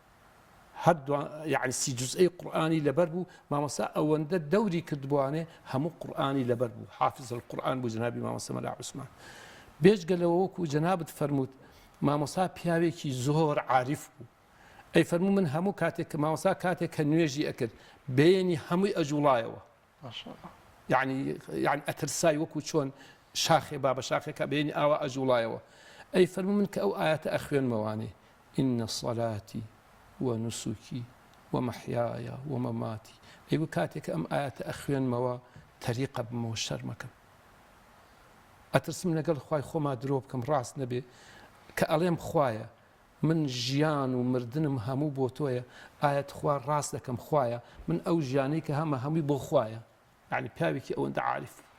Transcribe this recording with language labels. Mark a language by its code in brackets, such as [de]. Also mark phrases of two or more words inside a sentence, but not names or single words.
[ckb] یعنی 30 جزئی قورئانی لەبەر بوو مامۆستا ئەوەندە دەوری کردبووانێ هەموو قورئانی لەبەر بوو [ar] حافظ القورئان [ckb] بوو جەنابی مامۆستا مەلا عوسمان بێجگە لەوە وەکو جەنابت فەرمووت مامۆستا پیاوێکی زۆر عاریف بوو ئەی فەرموو من هەموو کاتێک کە مامۆستا کاتێک کە نوێژی ئەکرد بێنی هەمووی ئەجوڵایەوە یعنی ئەترسای وەکو چۆن شاخێ با بە شاخێکە بێنی ئاوا ئەجوڵایەوە ئەی فەرموو من کە ئەو ئاەتە ئەخوێنمەوانێ [ar] ئین صەلاتی ونسكي ومحياي ومماتي [ckb] ئەیوە کاتێک ئەم ئاەتە ئەخوێنمەوە تەریقە بمەوە شەرمەکەم ئەترسم لەگەڵ خوای خۆما درۆ بکەم ڕاست نەبێ کە ئەڵێم خوایە من ژیان و مردنم هەموو بۆ تۆیە ئاەت خوا ڕاست دەکەم خوایە من ئەو ژیانەی کە هەمووی بۆ خوایە یعنی پیاوێکی ئەوەندە عاریف